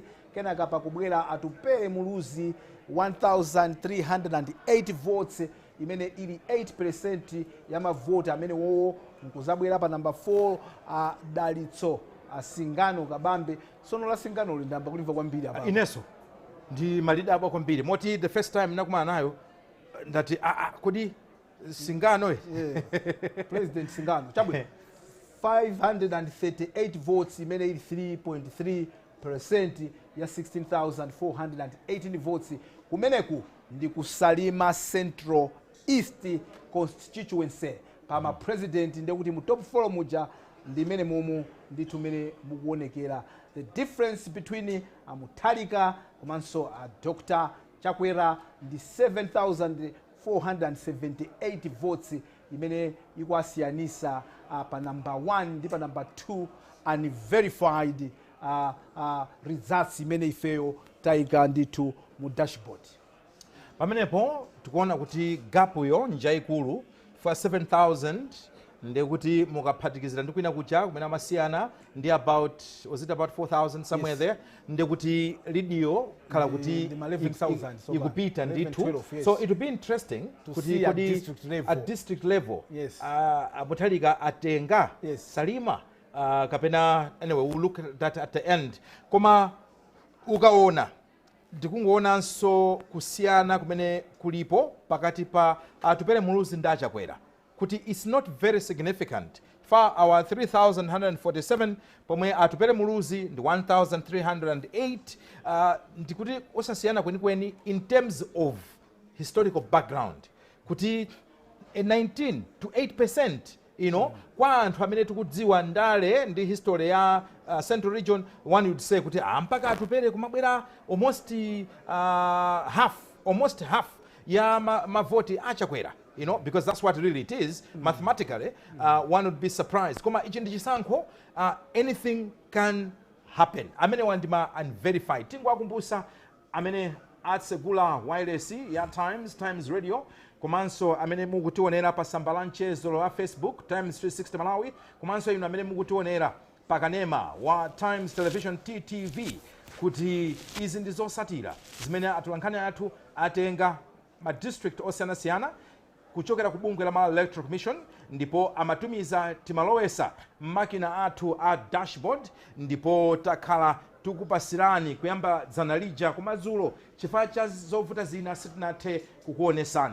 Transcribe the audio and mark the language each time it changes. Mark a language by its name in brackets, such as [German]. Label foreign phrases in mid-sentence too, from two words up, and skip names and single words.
[Nyanja] Kenaka pakubwera atupere muluzi 1,308 votes imene ili 8% ya mavoti amene wowo nkuzabwera pa number 4 Dalitso Singano Kabambe. Sono la Singano lindamba kulimva kwambiri apa ineso ndi malida apo kwambiri moti [English] the first time [Nyanja] nakumana nayo ndati kodi Singano President Singano chabwe 538 votes imene ili 3.3% ya 16,418 votes kumeneku ndi kusalima Central East constituency pama president nde kuti mu top 4 muja ndimene mumu ndithu mene mukuonekera. [English] The difference between Mutharika komanso Dr. [Nyanja] Chakwera ndi 7,478 votes imene ikuasiyanisa pa number 1 ndi pa number 2 [English] unverified results [Nyanja] imene ifeyo taika ndithu mu dashboard. Pamenepo tikuona kuti gapu yo njaikulu for 7,000 ndi kuti mukaphatikizira ndi kwina kucha kumene amasiyana ndi [English] about was it about 4,000 somewhere there [Nyanja] ndi kuti lidio khala kuti ikupita ndithu. [English] So it will be interesting kuti at district level Mutharika [Nyanja] atenga Salima kapena [English] anyway we'll look at that at the end. [Nyanja] Koma ukaona ndikungoonanso kusiyana kumene kulipo pakati pa atupere muluzi ndi Chakwera kuti [English] it's not very significant. For our 3,147 [Nyanja] pomwe atupere muluzi ndi 1,308 ndikuti osasiyana kwenikweni [English] in terms of historical background [Nyanja] kuti 19 to 8% kwa anthu amene tikudziwa ndale ndi history ya Central Region, [English] one would say [Nyanja] kuti mpaka atupere kumabwera [English] almost half [Nyanja] ya mavoti Chakwera, [English] because that's what really it is. Mathematically, one would be surprised. [Nyanja] Koma ichi ndi chisankho, [English] anything can happen. [Nyanja] Amene wandima unverified. Tingwakumbusa amene atsegula wireless ya Times Radio, komanso amene mukutionera pa tsamba la mchezo la Facebook Times 360 Malawi, komanso inu amene mukutionera pa kanema wa Times Television TTV, kuti izi ndi zosatira zimene atolankhani athu atenga ma district osiyanasiyana kuchokera ku bungwe la Malawi Electoral Commission, ndipo amatumiza timalowesa makina athu a dashboard, ndipo takhala tukupasirani kuyamba dzana lija kumadzulo chifukwa cha zovuta zina sitinathe kukuonesani.